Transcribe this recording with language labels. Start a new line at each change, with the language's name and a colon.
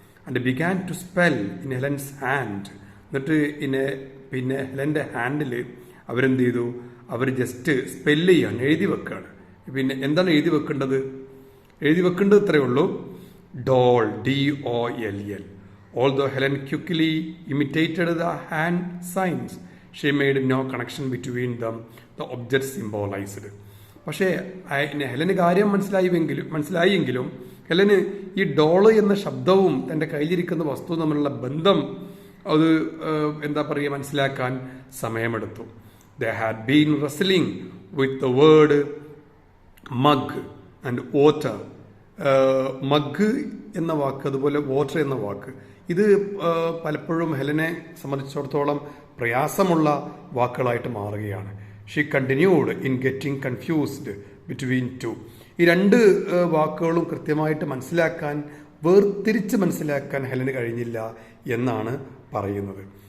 English: And began to spell in Helen's hand.
Malayalam: എന്നിട്ട് പിന്നെ ഹെലന്റെ handle അവരെന്ത് ചെയ്തു? അവർ ജസ്റ്റ് സ്പെല്ല് ചെയ്യാണ്, എഴുതി വെക്കുകയാണ്. പിന്നെ എന്താണ് എഴുതി വെക്കേണ്ടത്? എഴുതി വെക്കേണ്ടത് ഇത്രയേ ഉള്ളൂ, doll, DOLL.
English: Although Helen quickly imitated the hand signs, she made no connection between them, the objects symbolized.
Malayalam: പക്ഷേ ഹെലന് കാര്യം മനസ്സിലായെങ്കിലും ഹെലന് ഈ ഡോള് എന്ന ശബ്ദവും തൻ്റെ കയ്യിലിരിക്കുന്ന വസ്തുവും തമ്മിലുള്ള ബന്ധം അത് മനസ്സിലാക്കാൻ സമയമെടുത്തു.
English: They had been wrestling with the word mug and water.
Malayalam: Mug എന്ന വാക്ക്, അതുപോലെ വാട്ടർ എന്ന വാക്ക്, ഇത് പലപ്പോഴും ഹെലനെ സംബന്ധിച്ചിടത്തോളം പ്രയാസമുള്ള വാക്കുകളായിട്ട് മാറുകയാണ്.
English: She continued in getting confused between two.
Malayalam: ഈ രണ്ട് വാക്കുകളും കൃത്യമായിട്ട് വേർതിരിച്ച് മനസ്സിലാക്കാൻ ഹെലന് കഴിഞ്ഞില്ല എന്നാണ് പറയുന്നത്.